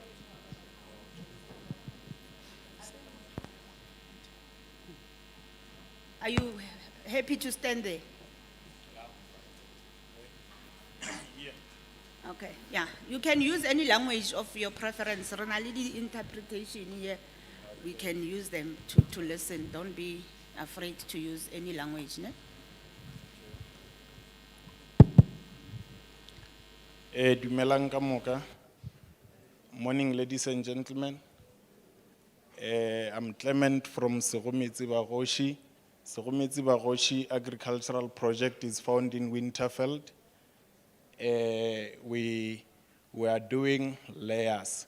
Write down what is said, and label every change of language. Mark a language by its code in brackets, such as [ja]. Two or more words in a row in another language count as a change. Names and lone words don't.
[en] Are you happy to stand there? Okay, yeah. You can use any language of your preference. Ronalidi interpretation here, we can use them to listen. Don't be afraid to use any language. Ne? [nso] Dumelang ka moka. [en] Morning, ladies and gentlemen. I'm Clement from Sekhometsi Bagoshi. Sekhometsi Bagoshi Agricultural Project is found in Winterveld. We are doing layers.